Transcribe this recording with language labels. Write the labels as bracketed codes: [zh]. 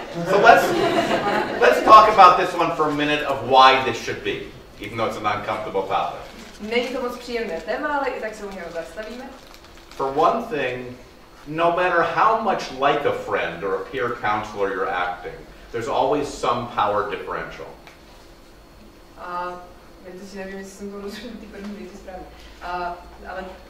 [en] So let's talk about this one for a minute of why this should be, even though it's an uncomfortable topic. [cs] Není to moc příjemné téma, ale i tak se u něho zastavíme. [en] For one thing, no matter how much like a friend or a peer counselor you're acting, there's always some power differential. [cs] Já teď si nevím, jestli jsem to rozuměl ty první věty správně. Ale